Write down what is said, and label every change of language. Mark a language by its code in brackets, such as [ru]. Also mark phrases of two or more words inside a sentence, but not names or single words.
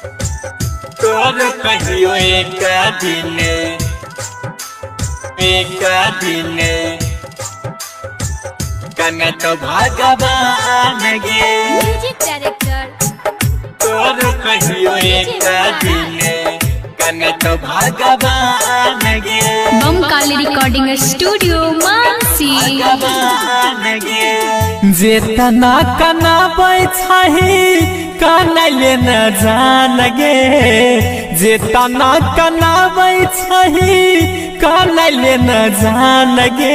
[mai] तोर कहियो एक दिन एक दिन कने तो भगवान गे [en] music director [mai] तोर कहियो एक दिन कने तो भगवान गे बमकाली रिकॉर्डिंग स्टूडियो मानसी भगवान गे जेतना कनाबै छही कनैले न जान गे जेतना कनाबै छही कनैले न जान गे